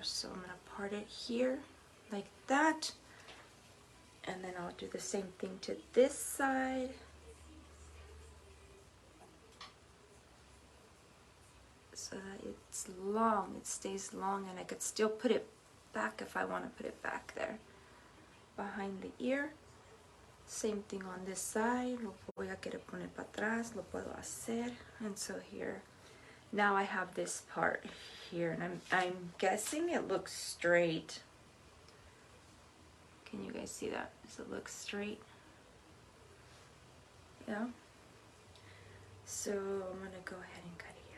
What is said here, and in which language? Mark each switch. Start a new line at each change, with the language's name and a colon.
English: So I'm gonna part it here like that, and then I'll do the same thing to this side. So that it's long, it stays long, and I could still put it back if I want to put it back there behind the ear. Same thing on this side.
Spanish: Lo voy a querer poner para atrás, lo puedo hacer.
English: And so here, now I have this part here, and I'm guessing it looks straight. Can you guys see that? Does it look straight? Yeah. So I'm gonna go ahead and cut it.